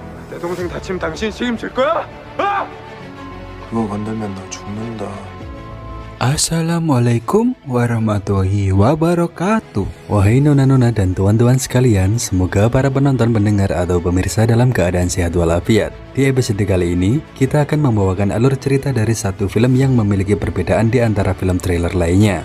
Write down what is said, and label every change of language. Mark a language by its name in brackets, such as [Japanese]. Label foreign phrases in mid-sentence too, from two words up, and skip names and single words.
[Korean] 내 동생 다치면 당신 책임질 거야? 어? 그거 건들면 너 죽는다. [Arabic] السلام عليكم ورحمة الله وبركاته. [Indonesian] Wahai nona-nona dan tuan-tuan sekalian, semoga para penonton, pendengar atau pemirsa dalam keadaan sehat walafiat. Di episode kali ini, kita akan membawakan alur cerita dari satu film yang memiliki perbedaan di antara film trailer lainnya.